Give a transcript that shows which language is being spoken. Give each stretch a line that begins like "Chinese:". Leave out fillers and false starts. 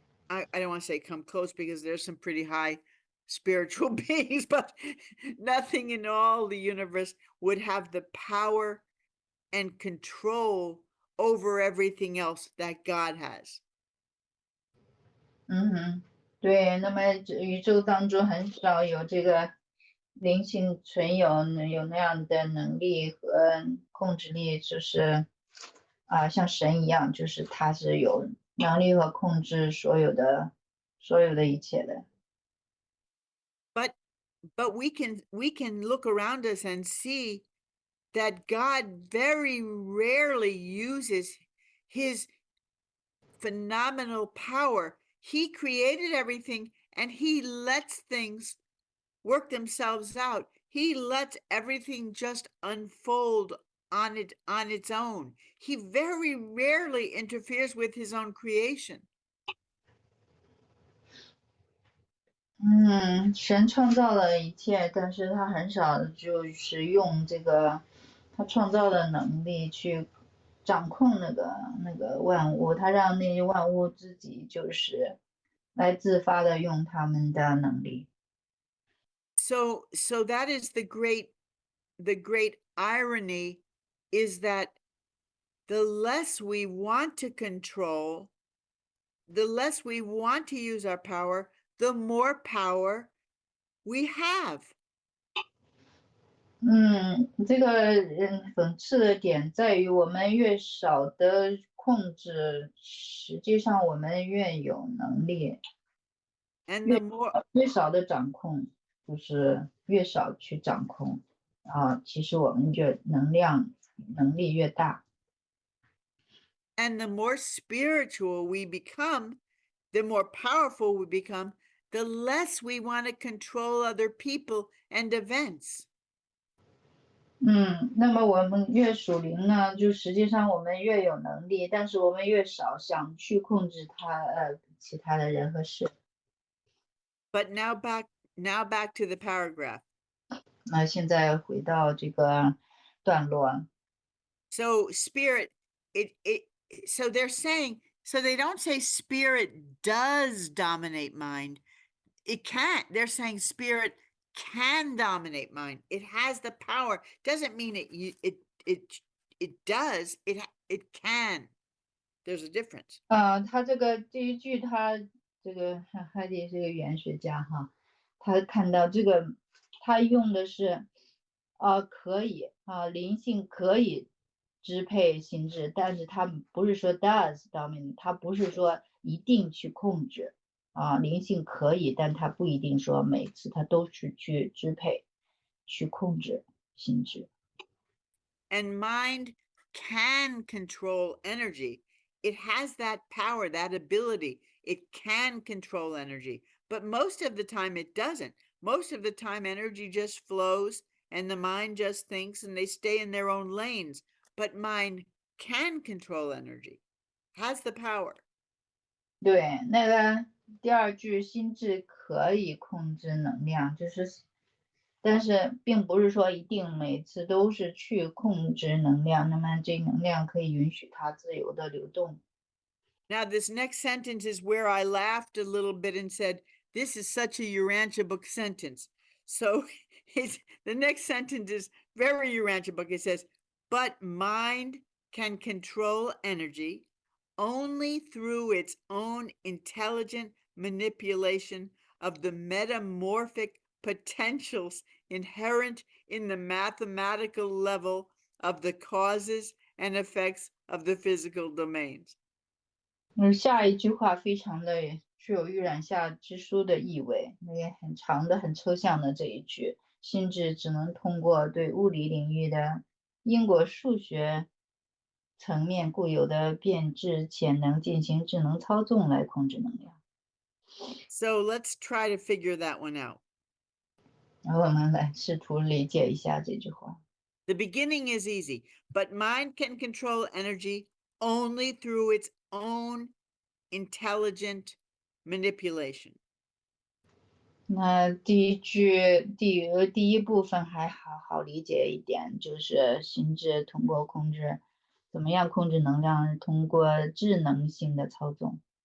English: I don't want to say come close, because there's some pretty high spiritual beings, but nothing in all the universe would have the power and control over everything else that God has.
Chinese: 对，那么宇宙当中很少有这个灵性存有那样的能力和控制力，就是像神一样，就是他是有能力和控制所有的一切的。
English: But we can look around us and see that God very rarely uses his phenomenal power. He created everything, and he lets things work themselves out. He lets everything just unfold on its own. He very rarely interferes with his own creation.
Chinese: 神创造了一切，但是他很少就是用这个他创造的能力去掌控那个万物，他让那些万物自己就是来自发的用他们的能力。
English: So that is the great irony, is that the less we want to control, the less we want to use our power, the more power we have.
Chinese: 这个讽刺的点在于，我们越少的控制，实际上我们越有能力。
English: And the more
Chinese: 越少的掌控，就是越少去掌控其实我们越能力越大。
English: And the more spiritual we become, the more powerful we become, the less we want to control other people and events.
Chinese: 那么我们越属灵呢，就实际上我们越有能力，但是我们越少想去控制其他的人和事。
English: But now back to the paragraph.
Chinese: 那现在回到这个段落。
English: So spirit, so they're saying, so they don't say spirit does dominate mind. It can't. They're saying spirit can dominate mind. It has the power. Doesn't mean it does. It can. There's a difference.
Chinese: 他这一句，他这个海蒂是个语言学家哈，他看到这个，他用的是可以灵性可以支配心智，但是他不是说
English: does dominate，
Chinese: 他不是说一定去控制灵性可以，但他不一定说每次他都是去支配、去控制心智。
English: And mind can control energy. It has that power, that ability. It can control energy, but most of the time it doesn't. Most of the time energy just flows and the mind just thinks and they stay in their own lanes. But mind can control energy, has the power.
Chinese: 对，那个第二句心智可以控制能量，但是并不是说一定每次都是去控制能量，那么这能量可以允许它自由的流动。
English: Now, this next sentence is where I laughed a little bit and said, this is such a Urantia book sentence. So the next sentence is very Urantia book. It says, but mind can control energy only through its own intelligent manipulation of the metamorphic potentials inherent in the mathematical level of the causes and effects of the physical domains.
Chinese: 下一句话非常的具有预览下之书的意味，那个很长的、很抽象的这一句，心智只能通过对物理领域的因果数学层面固有的变质潜能进行智能操纵来控制能量。
English: So let's try to figure that one out.
Chinese: 然后我们来试图理解一下这句话。
English: The beginning is easy, but mind can control energy only through its own intelligent manipulation.
Chinese: 那第一句第一部分还好理解一点，就是心智通过控制，怎么样控制能量，通过智能性的操纵。